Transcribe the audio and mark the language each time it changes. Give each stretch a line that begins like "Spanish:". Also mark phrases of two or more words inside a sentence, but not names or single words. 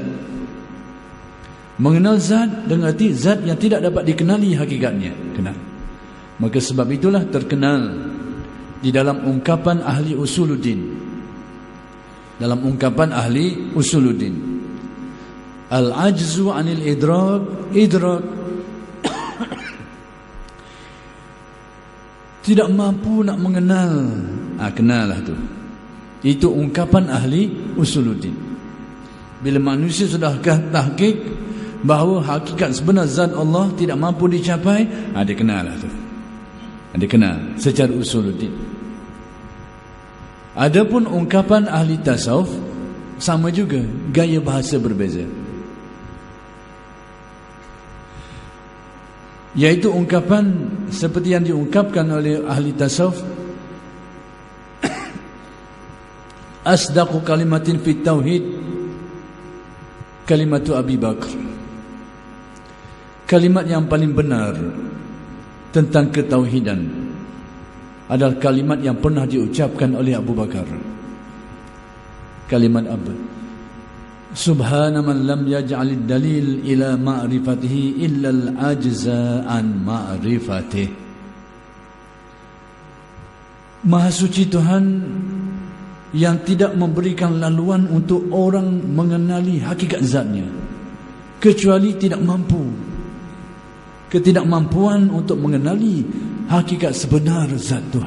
Malay: Mengenal zat dengan arti zat yang tidak dapat dikenali hakikatnya. Kenal. Maka sebab itulah terkenal di dalam ungkapan ahli Usuluddin. Dalam ungkapan ahli Usuluddin,
Arabic: العجز عن الإدراك
Malay: tidak mampu nak mengenal. Kenallah tu. Itu ungkapan ahli Usuluddin. Bila manusia sudah tahqiq bahawa hakikat sebenar zat Allah tidak mampu dicapai, dia kenallah tu. Dia kenal secara Usuluddin. Adapun ungkapan ahli tasawuf sama juga, gaya bahasa berbeza. Iaitu ungkapan seperti yang diungkapkan oleh ahli tasawuf,
Arabic: أصدق كلمة في التوحيد كلمة أبي بكر.
Malay: Kalimat yang paling benar tentang ketauhidan adalah kalimat yang pernah diucapkan oleh Abu Bakar. Kalimat apa?
Arabic: سبحان من لم يجعل الدليل إلى معرفته إلا العجز عن معرفته.
Malay: Maha suci Tuhan yang tidak memberikan laluan untuk orang mengenali hakikat zatnya, kecuali tidak mampu, ketidakmampuan untuk mengenali hakikat sebenar zat Tuhan.